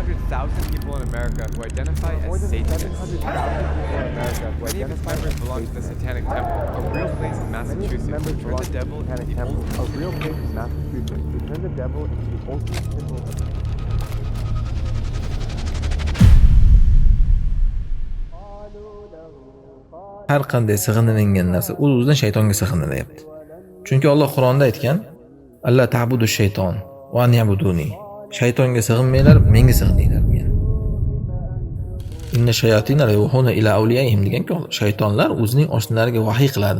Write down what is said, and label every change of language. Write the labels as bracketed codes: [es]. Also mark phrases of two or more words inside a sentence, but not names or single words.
[en] 700,000 people in America who identify as Satanists. Many of its members belong to the Satanic Temple, a real place in Massachusetts to turn the devil into the ultimate. A real place in Massachusetts to turn the devil into the ultimate symbol of [uz] har qanday sig'inilingan narsa o'z-o'zidan shaytonga sig'inilyapti. Chunki Alloh Qur'onda aytgan: [ar] "ألا تعبدوا الشيطان وأن يعبدوني." [uz] Shaytonga sig'inmanglar, menga sig'ininglar degan. [ar] إن الشياطين ليوحون إلى أوليائهم [uz] degan-ku, shaytonlar o'zining oshnalariga vahiy qiladi.